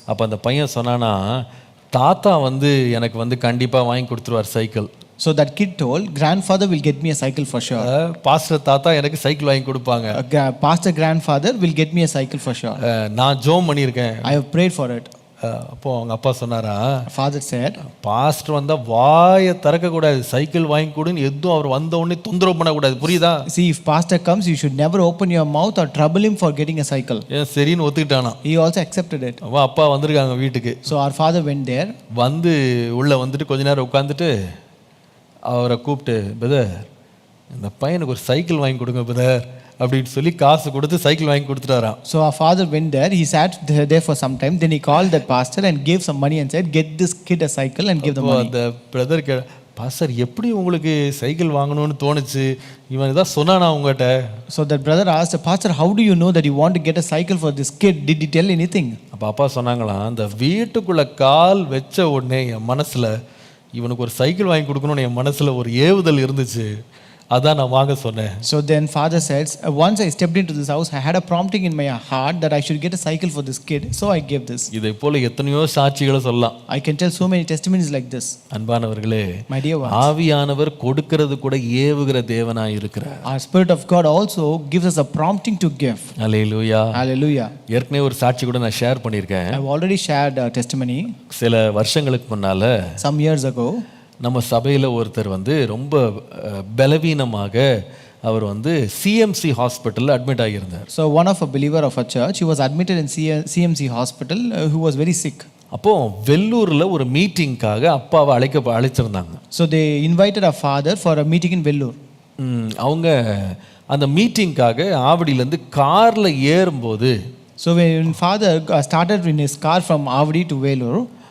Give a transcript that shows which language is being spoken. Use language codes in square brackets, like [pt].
[ta] அப்போ அந்த பையன் சொன்னானா தாத்தா வந்து எனக்கு வந்து கண்டிப்பாக வாங்கி கொடுத்துருவார் cycle. [en] So that kid told, grandfather will get me a cycle for sure. [ta] Pastor தாத்தா எனக்கு சைக்கிள் வாங்கி கொடுப்பாங்க. [en] Pastor grandfather will get me a cycle for sure. [ta] நான் ஜோம் பண்ணியிருக்கேன். [en] I have prayed for it. [ta] அப்போ அவங்க அப்பா சொன்னாரா, [en] father said, [ta] பாஸ்டர் வந்தா வாயை திறக்க கூடாது, சைக்கிள் வாங்கி கொடுன்னு எதுவும் அவர் வந்த உடனே தொந்தரவு பண்ணக்கூடாது, புரியுதா? [en] See, if pastor comes you should never open your mouth or trouble him for getting a cycle. [ta] சரின்னு ஒத்துக்கிட்டானா. [en] He also accepted it. [ta] அப்பா வந்திருக்காங்க வீட்டுக்கு. [en] So our father went there. [ta] வந்து உள்ள வந்துட்டு கொஞ்ச நேரம் உட்காந்துட்டு அவரை கூப்பிட்டு, பிரதர் இந்த பையனுக்கு ஒரு சைக்கிள் வாங்கி கொடுங்க பிரதர் அப்படின்னு சொல்லி காசு கொடுத்து சைக்கிள் வாங்கி கொடுத்துட்டாராம். [en] So our father went there, he sat there for some time, then he called that pastor and gave some money and said, get this kid a cycle and give the money. [ta] அந்த brother pastor எப்படி உங்களுக்கு cycle வாங்கணும்னு தோணுச்சு, இவன் இதான் சொன்னானா உங்ககிட்ட? [en] So that brother asked, pastor, how do you know that you want to get a cycle for this kid? Did he tell anything? [ta] அப்பா சொன்னாங்களாம், அந்த வீட்டுக்குள்ள கால் வச்ச உடனே என் மனசுல இவனுக்கு ஒரு சைக்கிள் வாங்கி கொடுக்கணும்னு என் மனசுல ஒரு ஏவுதல் இருந்துச்சு, அதான் நான் வாங்க சொன்னேன். [en] So then father says, once I stepped into this house I had a prompting in my heart that I should get a cycle for this kid, so I gave this. [ta] இதை போல எத்தனையோ சாட்சிகளை சொல்லலாம். [en] I can tell so many testimonies like this. [ta] அன்பானவர்களே, [en] my dear ones, [ta] ஆவியானவர் கொடுக்கிறது கூட ஏவுகிற தேவனாய் இருக்கிறார். [en] Our spirit of God also gives us a prompting to give. [ta] Hallelujah, [en] hallelujah. [ta] ஏற்கனவே ஒரு சாட்சி கூட நான் ஷேர் பண்ணியிருக்கேன். [en] I have already shared a testimony. [ta] சில வருஷங்களுக்கு முன்னால, [en] some years ago, [ta] நம்ம சபையில் ஒருத்தர் வந்து ரொம்ப பலவீனமாக அவர் வந்து சிஎம்சி ஹாஸ்பிட்டலில் admit ஆகியிருந்தார். [en] So one of a believer of a church, he was admitted in CMC hospital, who was very sick. [ta] அப்போ வெல்லூரில் ஒரு மீட்டிங்காக அப்பாவை அழைச்சிருந்தாங்க. [en] So they invited our father for a meeting in Vellore. [ta] அவங்க அந்த மீட்டிங்காக ஆவடியிலேருந்து காரில் ஏறும்போது, [en] so when father started in his car from Avadi to Vellore,